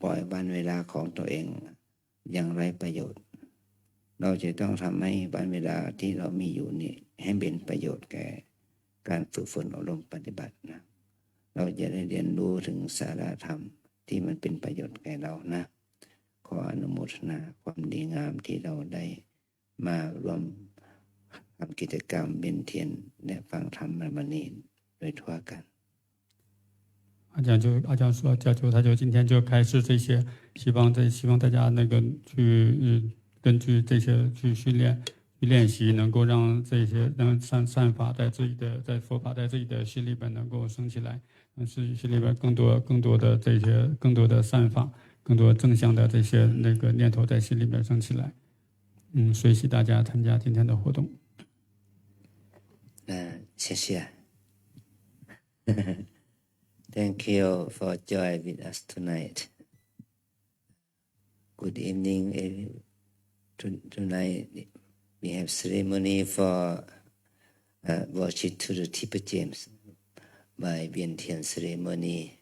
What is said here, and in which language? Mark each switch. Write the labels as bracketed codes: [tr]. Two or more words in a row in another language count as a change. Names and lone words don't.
[th] ล่อยวันเวลาของตัวเองอย่างไร้ประโยชน์เราจะต้องทำให้วันเวลาที่เรามีอยู่นี่ให้เป็นประโยชน์แก่การฝึกฝนอบรมปฏิบัตินะเราจะได้เรียนรู้ถึงสาระธรรมที่มันเป็นประโยชน์แก่เรานะขออนุโมทนาความดีงามที่เราได้มารวมทำกิจกรรมเบญเทียนและฟังธรรมในวันนี้โดยทั่วกัน [zh] 阿江说，他就今天就开始这些，希望大家那个去根据这些去练习，能够让这些散法在佛法在自己的心里边能够升起来，心里边更多的这些更多的散法，更多正向的这些那个念头在心里边升起来。随喜大家参加今天的活动。 [en] 谢谢。Thank you for joining with us tonight. Good evening. Tonight we have ceremony for worship to the Tibetan James by Vientiane ceremony.